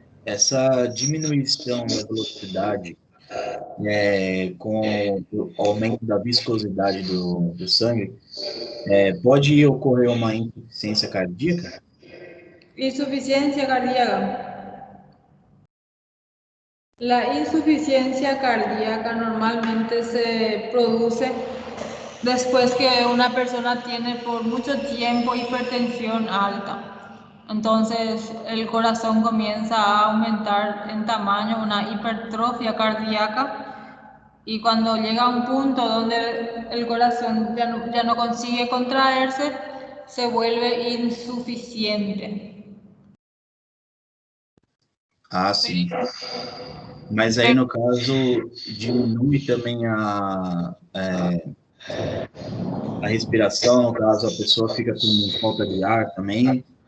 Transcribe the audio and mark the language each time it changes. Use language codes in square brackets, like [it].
[pt] essa diminuição da velocidade com o aumento da viscosidade do sangue, pode ocorrer uma insuficiência cardíaca? [es] Insuficiencia cardíaca. La insuficiencia cardíaca normalmente se produce después que una persona tiene por mucho tiempo hipertensión alta. Entonces el corazón comienza a aumentar en tamaño, una hipertrofia cardíaca, y cuando llega a un punto donde el corazón ya no consigue contraerse, se vuelve insuficiente. [pt] Ah, sim. Mas aí, no caso, diminui também a respiração, no caso, a pessoa fica com falta de ar também.